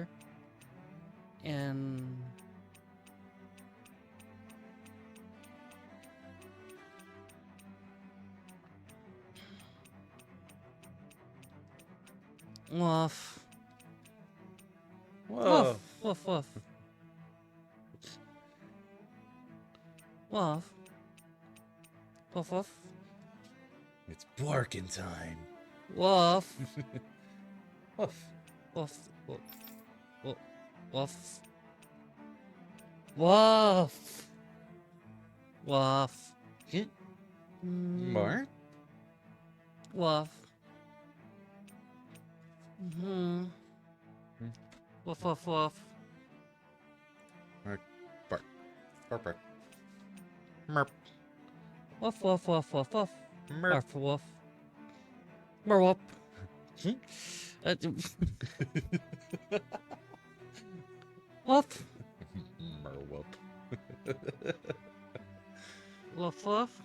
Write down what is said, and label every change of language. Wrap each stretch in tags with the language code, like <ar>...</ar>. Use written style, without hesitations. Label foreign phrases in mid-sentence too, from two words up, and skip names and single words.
<en>And woof. Whoa. Woof, woof, woof. Woof. Woof, woof. It's barking time. Woof. Woof. Woof. Woof. Woof. Woof. Woof. Woof. Mark? Woof. Mm-hmm. Woof, woof, woof. Mark. Bark. Bark, bark. Merp. Woof, woof, woof, woof, woof. Merp. Woof, woof. Merwop. Woof. Merwhoop. Woof, woof.</en>